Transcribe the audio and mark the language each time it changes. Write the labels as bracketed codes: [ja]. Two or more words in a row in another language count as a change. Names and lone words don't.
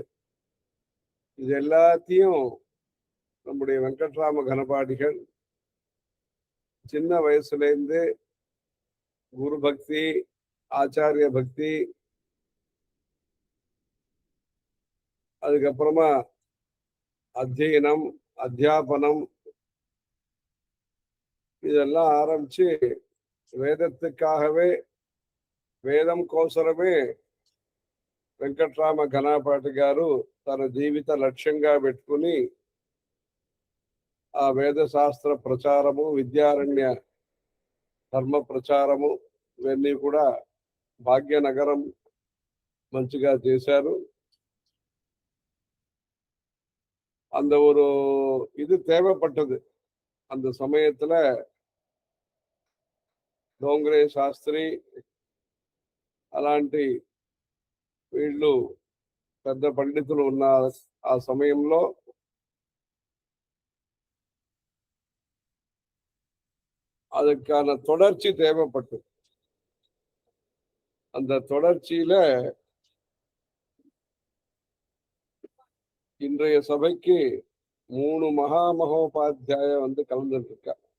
[ta] இது எல்லாத்தையும் நம்முடைய வெங்கட்ராம கணபாடிகள் சின்ன வயசுல இருந்து குரு பக்தி, ஆச்சாரிய பக்தி, அதுக்கப்புறமா அத்தியனம், அத்தியாபனம், இதெல்லாம் ஆரம்பிச்சு வேதத்துக்காகவே, [te] వేదం కోసమే వెంకట్రామ ఘనాపాటి గారు తన జీవిత లక్ష్యంగా పెట్టుకుని ఆ వేద శాస్త్ర ప్రచారము, విద్యారణ్య ధర్మ ప్రచారము ఇవన్నీ కూడా భాగ్యనగరం మంచిగా చేశారు. [ta] அந்த ஒரு இது தேவைப்பட்டது. அந்த சமயத்துல [te] డోంగ్రే శాస్త్రి అలాంటి వీళ్ళు పెద్ద పండితులు ఉన్న ఆ సమయంలో [ta] அதுக்கான தொடர்ச்சி தேவைப்பட்டது. அந்த தொடர்ச்சியில இன்றைய சபைக்கு 3 மகாமகோபாத்தியாய கலந்துருக்கா.